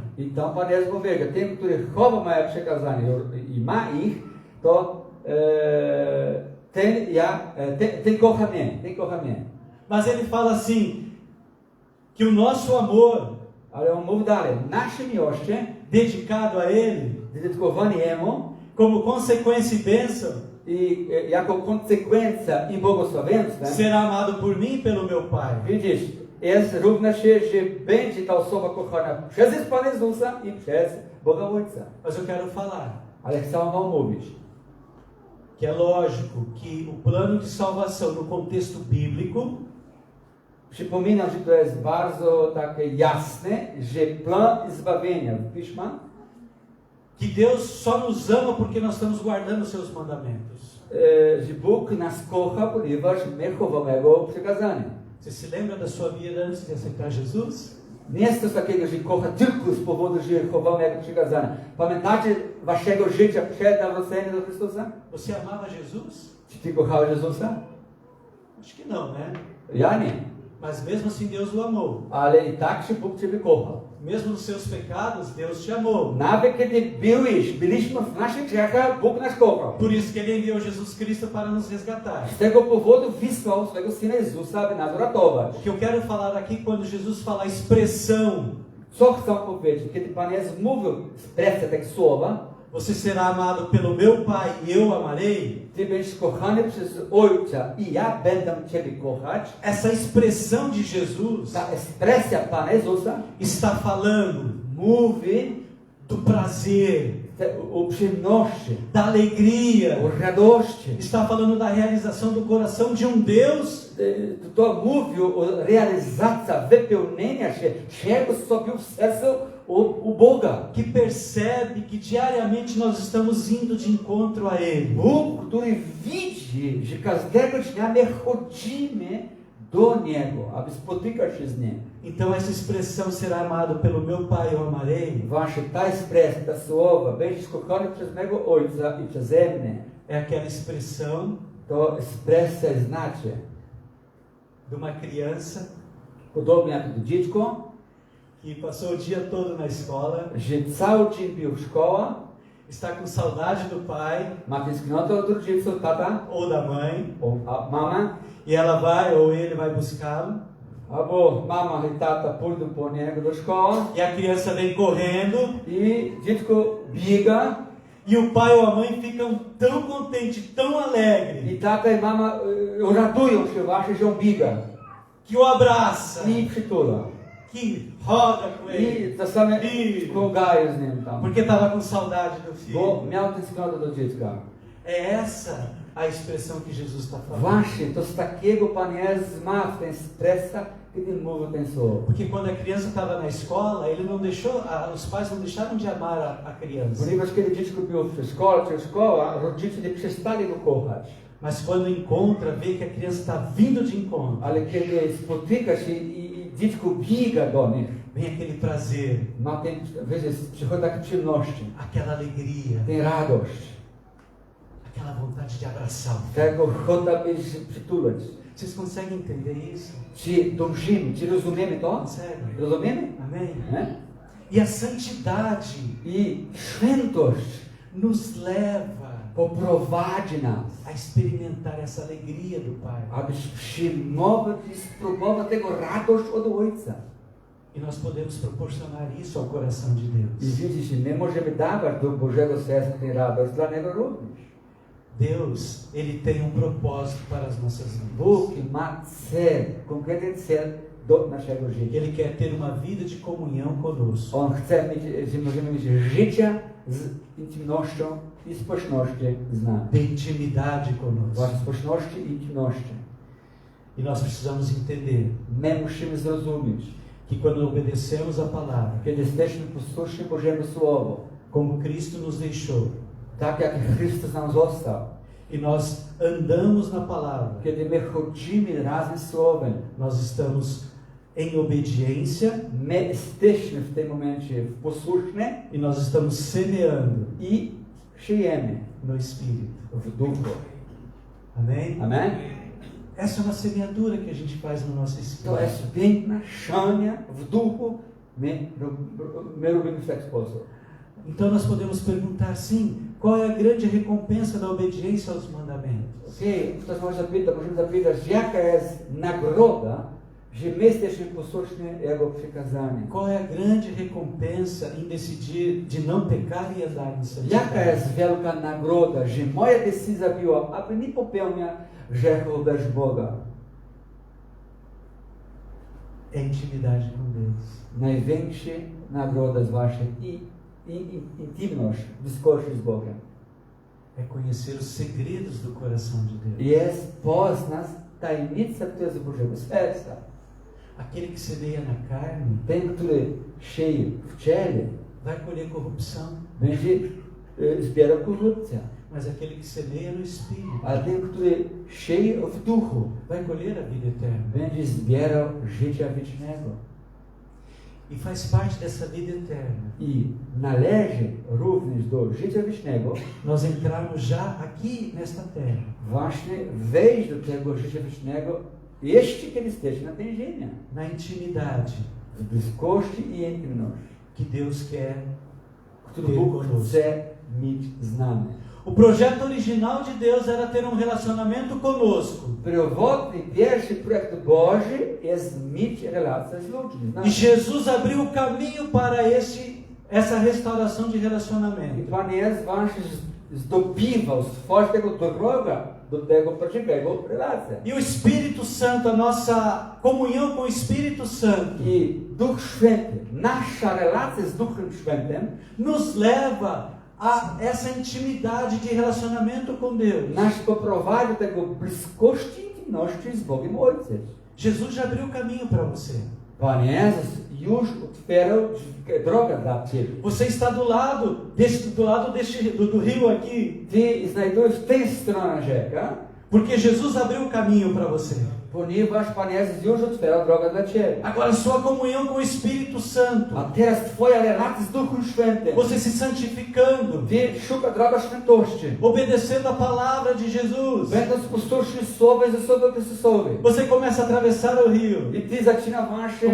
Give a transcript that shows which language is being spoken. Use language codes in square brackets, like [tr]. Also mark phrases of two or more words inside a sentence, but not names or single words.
[pl] Então Pan Jezus powiedział, tym, który chowa moje przekazania i ma ich, to ten kocha mnie. [pt] Mas ele fala assim, que o nosso amor [pl] Ale on mówi dalej, nasze miłości, [pt] dedicado a Ele, [pl] dedykowane Jemu [pt] como consequência e bênção, [pl] i jako konsekwencja i błogosławieństwem, [pt] será amado por mim e pelo meu Pai. [pl] widzisz, jest równa się, że będzie ta osoba kochana przez Pana Jezusa i przez Boga Ojca. [pt] Mas eu quero falar [pl] Ale chcę wam mówić, [pt] que é lógico que o plano de salvação no contexto bíblico [pl] przypominam, że to jest bardzo takie jasne, że plan zbawienia w Piśmie, [pt] que Deus só nos ama porque nós estamos guardando os seus mandamentos. [pl] że Bóg nas kocha, ponieważ my chowamy Jego przykazania. [pt] Você se lembra da sua vida antes de aceitar Jesus? [pl] Nie jest to takiego, że kocha tylko z powodu, że chowamy Jego przykazania. Pamiętacie waszego życia przed nawróceniem do Chrystusa? [pt] Você amava Jesus? [pl] Czy ty kochałeś Jezusa? [pt] Acho que não, né? [pl] Ja nie. [pt] Mas mesmo assim Deus o amou. [pl] Ale i tak się Bóg ciebie kochał. [pt] Mesmo nos seus pecados, Deus te amou. [pl] Nawet kiedy byliśmy w naszych grzechach, Bóg nas kochał. [pt] Por isso que Ele enviou Jesus Cristo para nos resgatar. [pl] Z tego powodu wysłał swego Syna Jezusa, aby nas uratować. [pt] O que eu quero falar aqui, quando Jesus fala a expressão, [pl] Co chcę powiedzieć? Kiedy Pan Jezus mówił ekspresję tego słowa, [pt] você será amado pelo meu Pai e eu amarei. [pl] Ty będziesz kochany przez Ojca i ja będę Ciebie kochać. [pt] Essa expressão de Jesus [pl] Ta ekspresja Pana Jezusa [pt] está falando [pl] mówi [pt] do prazer, [pl] o przyjemności, [pt] da alegria, [pl] o radości. [pt] está falando da realização do coração de Deus [pl] To mówi o realizacji, wypełnienia się, czego sobie w sercu u Boga. [pt] que percebe que diariamente nós estamos indo de encontro a Ele. [pl] Bóg, który widzi, że każdego dnia my chodzimy do Niego, aby spotykać się z Nim. [pt] Então essa expressão será amado pelo meu Pai, eu amarei, [pl] Właśnie ta ekspresja, ta słowa, będziesz kochany przez mego Ojca i przeze mnie. [pt] é aquela expressão [pl] To ekspresja znaczy, [pt] de uma criança [pl] podobnie jak to dziecko, [pt] que passou o dia todo na escola, [pl] że cały dzień był w szkole, [pt] está com saudade do pai [pl] ma tęsknotę od rodziców, tata, [pt] ou da mãe, [pl] a mama, [pt] e ela vai ou ele vai buscá-lo, [pl] albo mama i tata pójdą po niego do szkoły [pt] e a criança vem correndo, [pl] i dziecko biega [pt] e o pai ou a mãe ficam tão contentes, tão alegres, [pl] i tata i mama radują się właśnie, że on biega [pt] que o abraça, [pl] i przytula. [pt] que roda com ele, [pl] I czasami kogają z nim tam, [pt] porque estava com saudade do [pl] bo [pt] filho. [pl] miał tęsknotę do dziecka. [pt] É essa a expressão que Jesus está falando. [pl] Właśnie, to z takiego Pan Jezus ma w ten stresa, kiedy mówi ten słowo. [pt] Porque quando a criança estava na escola, ele não deixou, os pais não deixaram de amar a criança. [pl] Ponieważ kiedy dziecko było w szkole czy szkoła, rodzice nie przestali go kochać. [pt] Mas quando encontra, vê que a criança está vindo de encontro, [pl] Ale kiedy spotyka się i dziecko biega do nich, [pt] vem aquele prazer, [pl] ma ten, wiecie, przychodzi takie przyjemności, [pt] aquela alegria, [pl] tę radość, [pt] aquela vontade de abraçar. [pl] tego ochota, by się przytulać. [pt] Vocês conseguem entender isso? [pl] Czy dążymy, czy rozumiemy to? [pt] Conseguem? [pl] Rozumiemy? [pt] Amém? [pl] Nie? [pt] E a santidade [pl] I świętość [pt] nos leva [pl] poprowadzi nas, [pt] a experimentar essa alegria do Pai. [pl] aby przyjmować i spróbować tego radość od Ojca. [pt] E nós podemos proporcionar isso ao coração de [pl] I [pt] Deus. [pl] widzicie, my możemy dawać do Bożego serca tę radość dla Niego również. [pt] Deus, Ele tem um propósito para as nossas vidas. [pl] Bóg ma cel, konkretny cel do naszego życia. [pt] Ele quer ter uma vida de comunhão conosco. [pl] On chce mieć, że możemy mieć życie z intymnością i społeczności z nami. [pt] De intimidade conosco. [pl] Właśnie społeczności i intymności. [pt] E nós precisamos entender [pl] My musimy zrozumieć, [pt] que quando obedecemos a palavra, [pl] kiedy jesteśmy posłuszni Bożemu Słowu, [pt] como Cristo nos deixou, [pl] tak jak Chrystus nam został, [pt] e nós andamos na palavra, [pl] kiedy my chodzimy razem z Słowem, [pt] nós estamos em obediência [pl] my jesteśmy w tym momencie posłuszni [pt] e nós estamos semeando [pl] i żyjemy [pt] no Espírito. [pl] w duchu. [pt] Amém? [pl] Amen? [pt] Essa é uma semeadura que a gente faz no nosso [pl] To [pt] espírito. [pl] jest piękna szania w duchu. My robimy w ten sposób. [pt] Então nós podemos perguntar sim, qual é a grande recompensa da obediência aos mandamentos? [pl] Okej, ktoś może możemy zapytać, jaka jest nagroda, że my jesteśmy posłuszni Jego przykazaniom. [pt] Qual é a grande recompensa em decidir de não pecar e andar em [pl] Jaka [pt] santidade? [pl] jest wielka nagroda, że moja decyzja była, aby nie popełniać grzechu bez Boga. [pt] É intimidade com Deus. [pl] Największa nagroda jest właśnie intymność, bliskość z Bogiem. [pt] É conhecer os segredos do coração de Deus. [pl] Jest poznać tajemnicę, która jest z Bożego serca. [pt] Aquele que semeia na carne [pl] Ten, który sieje w ciele, [pt] vai colher corrupção, [pl] będzie zbierał korupcję. [pt] mas aquele que semeia no Espírito [pl] A ten, który sieje w duchu, [pt] vai colher a vida eterna. [pl] będzie zbierał życia wiecznego. [pt] E faz parte dessa vida eterna [pl] I należy również do życia wiecznego [pt] nós entrarmos já aqui nesta terra, [pl] właśnie wejść do tego życia wiecznego, jeszcze kiedy jesteśmy na tej ziemi. [pt] na intimidade, [pl] w bliskości i intymności, [pt] que Deus quer [pl] który [pt] ter [pl] Bóg [pt] conosco. [pl] chce mieć z nami. [pt] O projeto original de Deus era ter um relacionamento conosco. [pl] Pierwotny, pierwszy projekt Boży jest mieć relacje z ludźmi. [pt] E Jesus abriu o caminho para essa restauração de [pl] I [pt] relacionamento. [pl] Pan Jezus właśnie zdobywał, stworzył tego drogę do tego prawdziwego relacji. [pt] E o Espírito Santo, a nossa comunhão com o Espírito Santo, [pl] I Duch Święty, nasza relacja z Duchem Świętym [pt] nos leva a essa intimidade de relacionamento com Deus. [pl] nas poprowadzi do tego bliskości i intymności z Bogiem Ojcem. [pt] Jesus já abriu o caminho para você. [pl] Pan Jezus już otwierał drogę dla Ciebie. [pt] Você está do lado do rio aqui, [pl] Ty znajdujesz w tej stronie rzeka, [pt] porque Jesus abriu o caminho para você. [pl] ponieważ Pan Jezus już otwierał drogę dla Ciebie. [pt] Agora sua comunhão com o Espírito Santo, [pl] A teraz Twoja relacja z Duchem Świętym. [pt] você se santificando, [pl] Ty szuka drogi świętości. [pt] obedecendo a palavra de Jesus, [pl] Będąc posłuszny Słowu Jezusowi Chrystusowi. [pt] você começa a atravessar o rio, [pl] I Ty zaczyna właśnie,